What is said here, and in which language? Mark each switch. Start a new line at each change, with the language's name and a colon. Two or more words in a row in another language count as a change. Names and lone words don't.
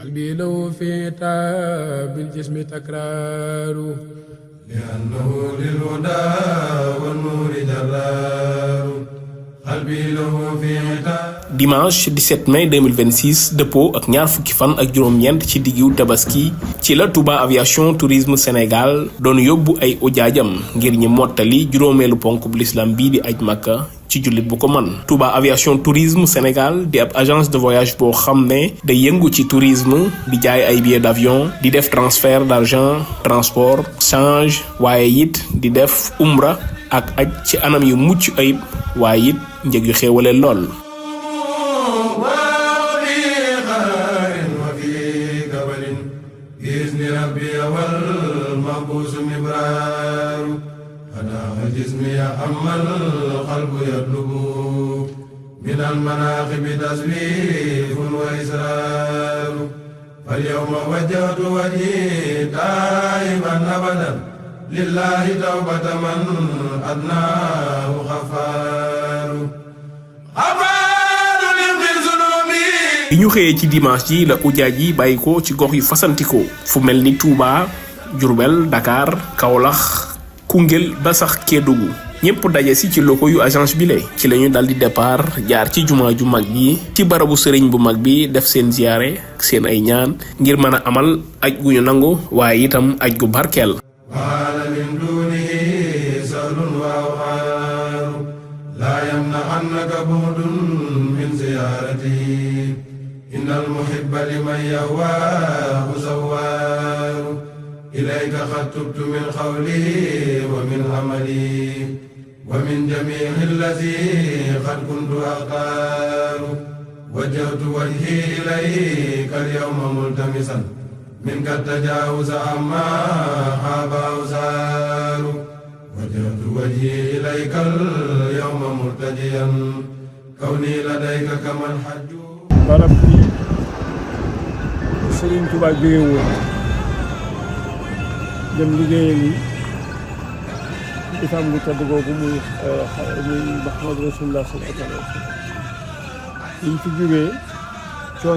Arabic: قلبي له في تاب الجسم تكرار لأنه للهدى والنور جرار قلبي له في
French: dimanche 17 mai 2026
Wolof: dëppoo ak ñaar fukki fan ak juróom-ñeent ci diggu tabaski ci la Touba Aviation Tourisme Sénégal doon yóbbu ay ujaajam ngir ñi mottali juróomeelu ponk bu l'islam bii di aj Makka ci jullit bu ko man Touba Aviation Tourisme Sénégal di ab
French: agence de voyage
Wolof: boo xam ne day yëngu ci tourisme di jaay ay
French: billets d'avion
Wolof: di def
French: transfert d'argent transport change
Wolof: waaye it di def umra ak aj ci anam yu mucc ayib waaye it njëg yu xéewale lool
Arabic: جسمي أما القلب يطلب من المناقب تسويف وإسرار فاليوم وجهت وجهي دائما أبدا لله توبة من أدناه غفار
Wolof: bi ñu xëyee ci dimanche ji la ujaaj yi bàyyi ko ci gox yu fasantikoo fu mel ni Touba Diourbel Dakar Kaolack Koungheul ba sax Kédougou ñëpp daje si ci loko yu agence bi le ci lañu dal di départ jaar ci jumaa ju mag bi ci barabu sëriñ bu mag bi def seen ziyaare ak seen ay ñaan ngir mën a amal aj gu ñu nangu waaye itam aj gu barkeel
Arabic: إليك قد تبت من قولي ومن عملي ومن جميع الذي قد كنت أختار وجهت وجهي إليك اليوم ملتمسا منك التجاوز عما خاب أوزار وجهت وجهي إليك اليوم مرتجيا كوني لديك كمن حج
Wolof: barab bi Serigne Touba jóge woon dem liggéeyal yi ifam gu tedd googu muy
Arabic: محمد رسول الله صلى الله عليه وسلم
Wolof: yi fi jógee coono